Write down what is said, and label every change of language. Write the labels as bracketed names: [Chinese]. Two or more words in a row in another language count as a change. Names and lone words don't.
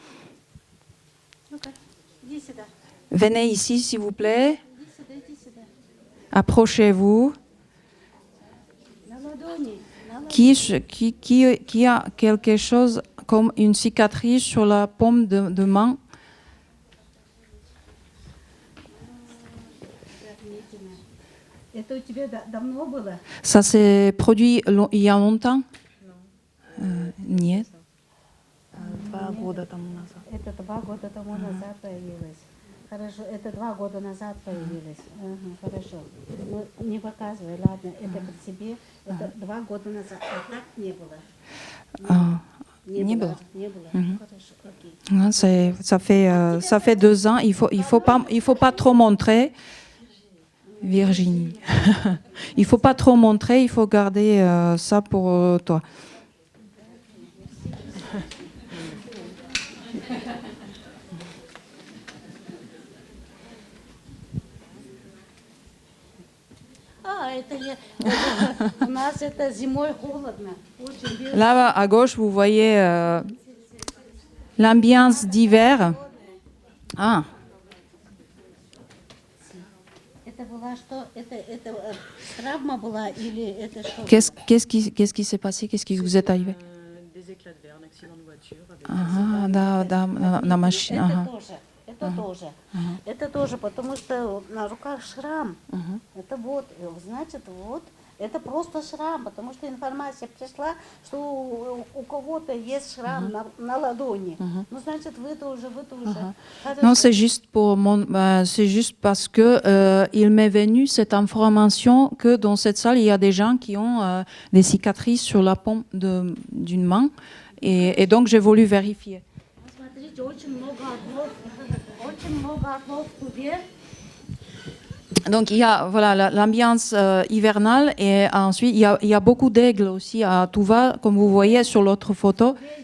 [French] Venez ici, s'il vous plaît. Approchez-vous. Qui a quelque chose comme une cicatrice sur la paume de main? [Russian] Это у тебя давно было? [French] Ça s'est produit il y a longtemps? [Russian] Нет. 2 года тому назад. Это 2 года тому назад появилось. Хорошо, это 2 года назад появилось. Хорошо. Ну, не показывай, ладно, это под себе. Это 2 года назад. А так не было? Не было. Не было. Хорошо, окей. [French] Ça fait 2 ans. Il faut pas trop montrer. Virginie. Il faut pas trop montrer. Il faut garder ça pour toi. [Russian] У нас это зимой холодно. [French] Là, à gauche, vous voyez l'ambiance d'hiver. Ah. [Russian] Это была что? Это травма была или это что? [French] Qu'est-ce qui s'est passé? Qu'est-ce qui vous est arrivé? Des éclats de verre, un accident de voiture. [Russian] На машине. Это тоже. Это тоже, потому что на руках шрам. Это вот, значит, вот, это просто шрам, потому что информация пришла, что у кого-то есть шрам на ладони. Ну, значит, вы тоже. [French] Non, c'est juste parce que il m'est venu cette information que dans cette salle, il y a des gens qui ont des cicatrices sur la paume d'une main. Et donc, j'ai voulu vérifier. Donc, il y a l'ambiance hivernale et ensuite, il y a beaucoup d'aigles aussi à Touva, comme vous voyez sur l'autre photo.